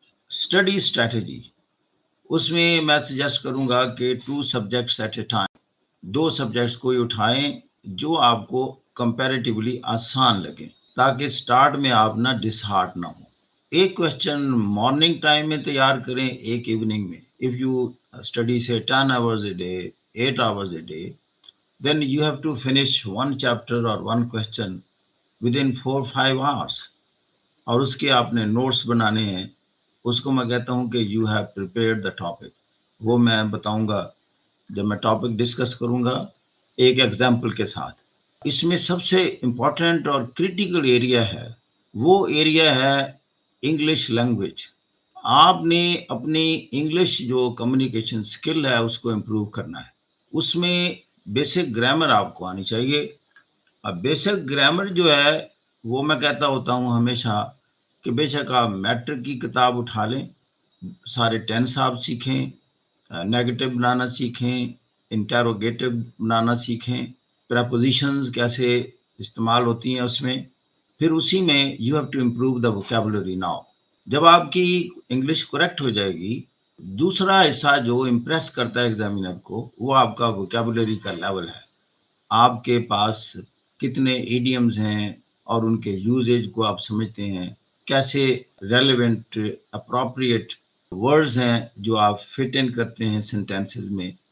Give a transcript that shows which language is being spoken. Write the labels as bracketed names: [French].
[Urdu] Study strategy, اس میں میں suggest کروں گا کہ 2 subjects at a time, 2 subjects کوئی اٹھائیں جو آپ کو کمپیریٹیولی آسان لگیں تاکہ سٹارٹ میں آپ نہ ڈس ہارٹ نہ ہو. ایک کوشچن مارننگ ٹائم میں تیار کریں، ایک ایوننگ میں. [English] If you study سے 10 hours a day 8 hours a day, then you have to finish one chapter or one question within 4-5 hours. [Urdu] اور اس کے آپ نے نوٹس بنانے ہیں. اس کو میں کہتا ہوں کہ [English] You have prepared the topic. [Urdu] وہ میں بتاؤں گا جب میں ٹاپک ڈسکس کروں گا ایک ایگزامپل کے ساتھ. اس میں سب سے امپورٹنٹ اور کریٹیکل ایریا ہے، وہ ایریا ہے انگلش لینگویج. آپ نے اپنی انگلش جو کمیونیکیشن سکل ہے اس کو امپروو کرنا ہے. اس میں بیسک گرامر آپ کو آنی چاہیے. اب بیسک گرامر جو ہے وہ میں کہتا ہوتا ہوں ہمیشہ کہ بے شک آپ میٹرک کی کتاب اٹھا لیں، سارے ٹینس آپ سیکھیں، نیگیٹو بنانا سیکھیں، انٹیروگیٹو بنانا سیکھیں، پریپوزیشنز کیسے استعمال ہوتی ہیں اس میں. پھر اسی میں [English] You have to improve the vocabulary now. [Urdu] جب آپ کی انگلش کریکٹ ہو جائے گی، دوسرا حصہ جو امپریس کرتا ہے ایگزامینر کو وہ آپ کا ووکیبلری کا لیول ہے. آپ کے پاس کتنے ایڈیمز ہیں اور ان کے یوزیج کو آپ سمجھتے ہیں، کیسے ریلیونٹ اپروپریٹ ورڈز ہیں جو آپ فٹ ان کرتے ہیں سینٹینسز میں.